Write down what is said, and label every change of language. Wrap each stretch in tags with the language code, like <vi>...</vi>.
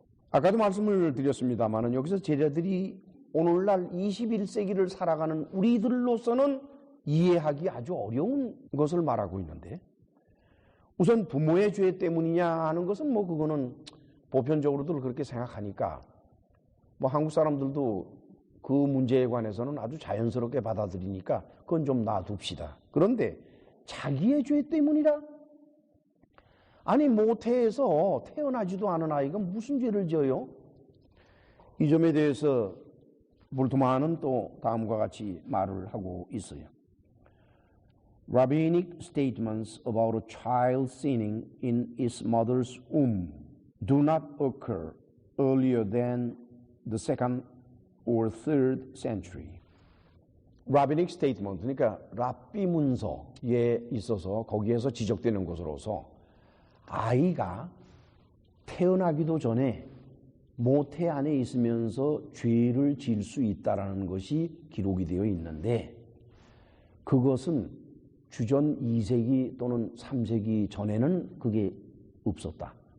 <ko>아까도 말씀을 드렸습니다마는 여기서 제자들이 오늘날 21세기를 살아가는 우리들로서는 이해하기 아주 어려운 것을 말하고 있는데, 우선 부모의 죄 때문이냐 하는 것은 뭐 그거는 보편적으로들 그렇게 생각하니까 뭐 한국 사람들도 그 문제에 관해서는 아주 자연스럽게 받아들이니까 그건 좀 놔둡시다. 그런데 자기의 죄 때문이라? 아니 모태에서 태어나지도 않은 아이가 무슨 죄를 지어요? 이 점에 대해서 볼트만은 또 다음과 같이 말을 하고 있어요.</ko> <en>Rabbinic statements about a child sinning in its mother's womb do not occur earlier than the second or third century. Rabbinic statement,</en> <ko>그러니까 랍비 문서에 있어서 거기에서 지적되는 것으로서 아이가 태어나기도 전에 모태 안에 있으면서 죄를 지을 수 있다라는 것이 기록이 되어 있는데 그것은 주전 2세기 또는 3세기 전에는 그게 없었다.</ko>